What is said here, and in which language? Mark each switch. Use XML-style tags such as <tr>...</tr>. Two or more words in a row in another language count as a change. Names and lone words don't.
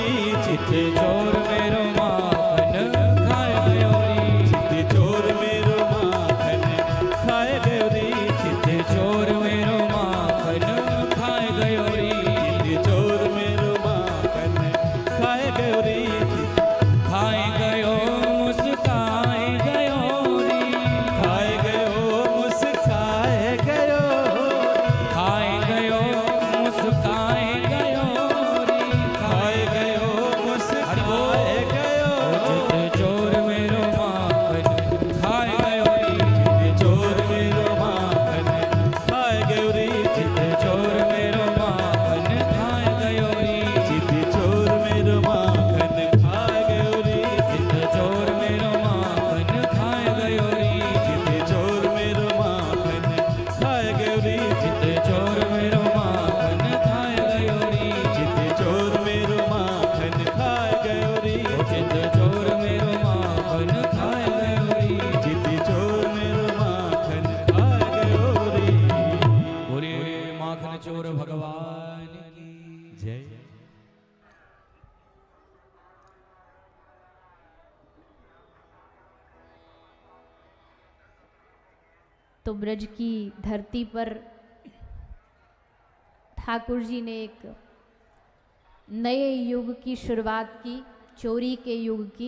<bra>चित्ते चोर मेरो माखन खाए गयो री चित्ते चोर मेरो माखन खाए गयो री चित्ते चोर मेरो माखन खाए गयो री चित्ते चोर मेरो माखन खाए गयो री खाए गयो मुस्काए गयो री खाए गयो मुस्काए गयो खाए गयो मुस्काए गयो री खाए गयो मुस्काए गयो चित्ते चोर मेरो माखन खाए गयो री चित्ते चोर मेरो माखन खाए गयो री चित्ते चोर मेरो माखन खाए गयो री चित्ते चोर मेरो माखन खाए गयो री चित्ते चोर मेरो माखन खाए गयो री चित्ते चोर मेरो माखन खाए गयो री चित्ते चोर मेरो माखन खाए गयो री चित्ते चोर मेरो माखन खाए गयो री चित्ते चोर मेरो माखन खाए गयो री चित्ते चोर मेरो माखन खाए गयो री</bra> <hi>बोले माखन चोर भगवान की जय तो ब्रज की धरती पर ठाकुर जी ने एक नए युग की शुरुआत की, चोरी के युग की।</hi>